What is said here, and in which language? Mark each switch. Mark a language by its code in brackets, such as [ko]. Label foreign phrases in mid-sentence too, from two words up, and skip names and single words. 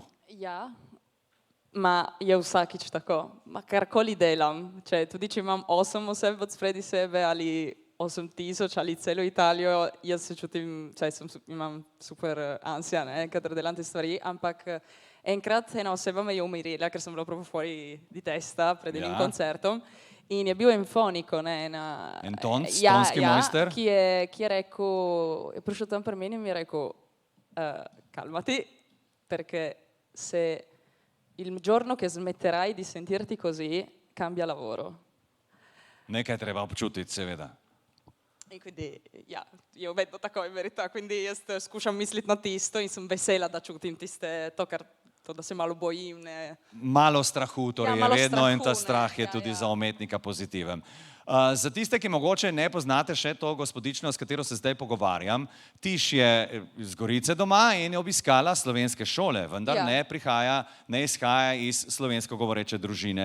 [sl] Ja, je vsakič tako. Karkoli delam, tudi če imam 8 oseb od spredi sebe ali 8000 ali celo Italijo, jaz se čutim, imam super ansija, kadar delam te stvari, ampak enkrat ena oseba me je umirila, ker sem bila [it] proprio fuori di testa [sl] pred enim koncertom. In je bil Enfoniko, tonski mojster, ki je rekel, je prišel tam pri meni in mi je rekel, [it] calmati, perché se il giorno che smetterai di sentirti così, cambia lavoro. [sl] Nekaj treba občutiti, seveda. [it] In quindi, io vedo [sl] tako [it] in verità, quindi [sl] jaz skušam misliti na tisto in sem vesela, da čutim to, da se malo bojim. Malo strahu, torej je vedno strahu, in ta strah je tudi za umetnika pozitiven. Za tiste, ki mogoče ne poznate še to gospodično, s katero se zdaj pogovarjam, Tiš je iz Gorice doma in je obiskala slovenske šole, vendar ne izhaja iz slovensko govoreče družine.